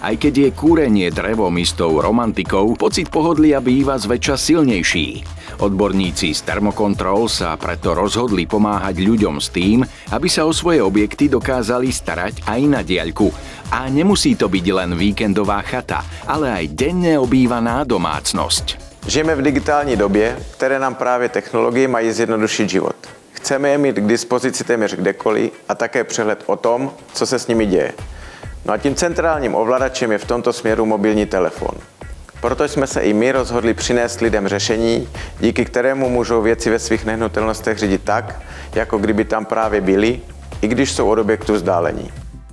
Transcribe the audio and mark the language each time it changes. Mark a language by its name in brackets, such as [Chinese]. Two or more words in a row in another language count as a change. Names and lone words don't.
[Slovak] Aj keď je kúrenie drevom istou romantikou, pocit pohodlia býva zväčša silnejší. Odborníci z Thermocontrol sa preto rozhodli pomáhať ľuďom s tým, aby sa o svoje objekty dokázali starať aj na diaľku. A nemusí to byť len víkendová chata, ale aj denne obývaná domácnosť. [Czech] Žijeme v digitální době, které nám právě technologie mají zjednodušit život. Chceme je mít k dispozici téměř kdekoliv a také přehled o tom, co se s nimi děje. No a tím centrálním ovladačem je v tomto směru mobilní telefon. Proto jsme se i my rozhodli přinést lidem řešení, díky kterému můžou věci ve svých nehnutelnostech řídit tak, jako kdyby tam právě byli, i když jsou od objektu vzdálení.